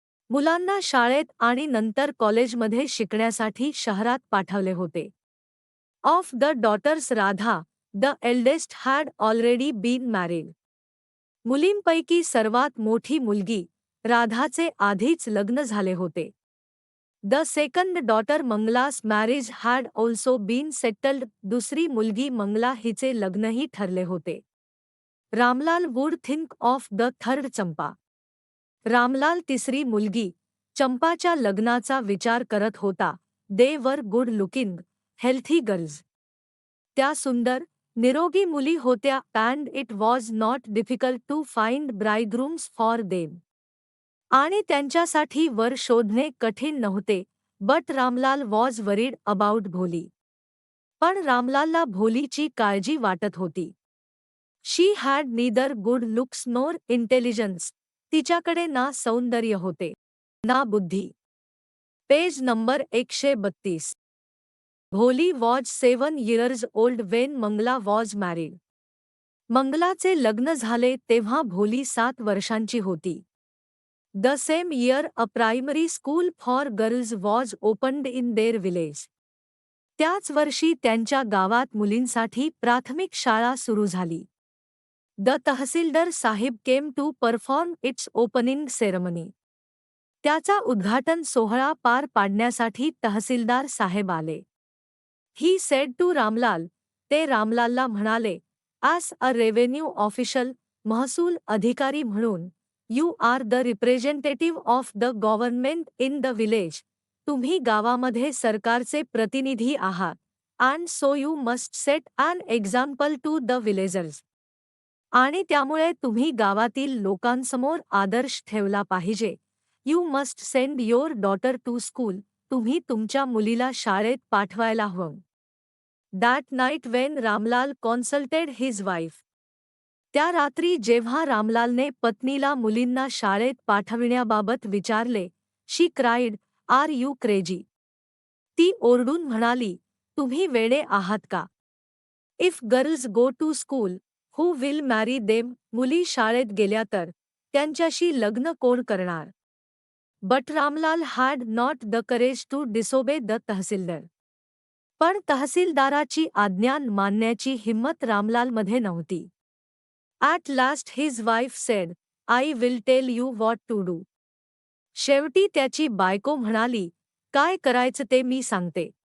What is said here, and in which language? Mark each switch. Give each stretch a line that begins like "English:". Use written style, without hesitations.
Marathi: मुलांना शाळेत आणि नंतर कॉलेजमध्ये शिकण्यासाठी शहरात पाठवले होते.
English: Of the daughters Radha, the eldest had already been married.
Marathi: मुलींपैकी सर्वात मोठी मुलगी राधाचे आधीच लग्न झाले होते.
English: The second daughter Mangala's marriage had also been settled.
Marathi: दुसरी मुलगी मंगला हिचे लग्नही ठरले होते.
English: Ramlal would think of the third Champa.
Marathi: रामलाल तिसरी मुलगी चंपाच्या लग्नाचा विचार करत होता.
English: They were good looking, healthy girls.
Marathi: त्या सुंदर, निरोगी मुली होत्या.
English: And it was not difficult to find bridegrooms for them.
Marathi: आणि त्यांच्यासाठी वर शोधणे कठीण नव्हते.
English: But Ramlal was worried about Bholi.
Marathi: पण रामलालला भोलीची काळजी वाटत होती.
English: She had neither good looks nor intelligence.
Marathi: तिच्याकडे ना सौंदर्य होते, ना बुद्धी.
English: Page number 132. Bholi was 7 years old when Mangala was married.
Marathi: मंगलाचे लग्न झाले तेव्हा भोली 7 वर्षांची होती.
English: The same year a primary school for girls was opened in their village.
Marathi: त्याच वर्षी त्यांच्या गावात मुलींसाठी प्राथमिक शाळा सुरू झाली.
English: The tehsildar sahib came to perform its opening ceremony.
Marathi: त्याचा उद्घाटन सोहळा पार पाडण्यासाठी तहसीलदार साहेब आले.
English: he said to Ramlal,
Marathi: ते रामलालला म्हणाले.
English: as a revenue official,
Marathi: महसूल अधिकारी म्हणून,
English: You are the representative of the government in the village.
Marathi: तुम्ही गावामध्ये सरकारचे प्रतिनिधी आहात.
English: And so you must set an example to the villagers.
Marathi: आणि त्यामुळे तुम्ही गावातील लोकांसमोर आदर्श ठेवला पाहिजे.
English: You must send your daughter to school.
Marathi: तुम्ही तुमच्या मुलीला शाळेत पाठवायला हवं.
English: That night when Ramlal consulted his wife.
Marathi: त्या रात्री जेव्हा रामलालने पत्नीला मुलींना शाळेत पाठविण्याबाबत विचारले,
English: She cried, are you crazy.
Marathi: ती ओरडून म्हणाली, तुम्ही वेडे आहात का?
English: If girls go to school, who will marry them.
Marathi: मुली शाळेत गेल्या तर त्यांच्याशी लग्न कोण करणार?
English: But Ramlal had not the courage to disobey the tehsildar.
Marathi: पण तहसीलदाराची आज्ञा मानण्याची हिंमत रामलालमध्ये नव्हती.
English: At last his wife said, I will tell you what to do.
Marathi: शेवटी त्याची बायको म्हणाली, काय करायचं ते मी सांगते.